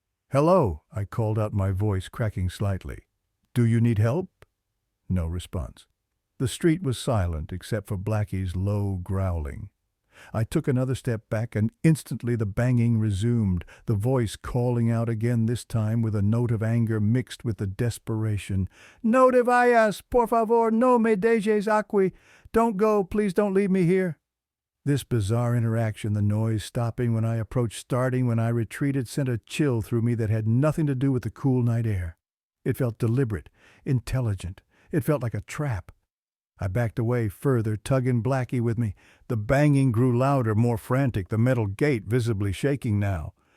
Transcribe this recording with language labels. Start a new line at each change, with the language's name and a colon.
English: "Hello," I called out, my voice cracking slightly. "Do you need help?" No response. The street was silent except for Blackie's low growling. I took another step back, and instantly the banging resumed, the voice calling out again, this time with a note of anger mixed with the desperation.
Spanish: "No te vayas, por favor, no me dejes aquí.
English: Don't go, please don't leave me here." This bizarre interaction, the noise stopping when I approached, starting when I retreated, sent a chill through me that had nothing to do with the cool night air. It felt deliberate, intelligent. It felt like a trap. I backed away further, tugging Blackie with me. The banging grew louder, more frantic, the metal gate visibly shaking now.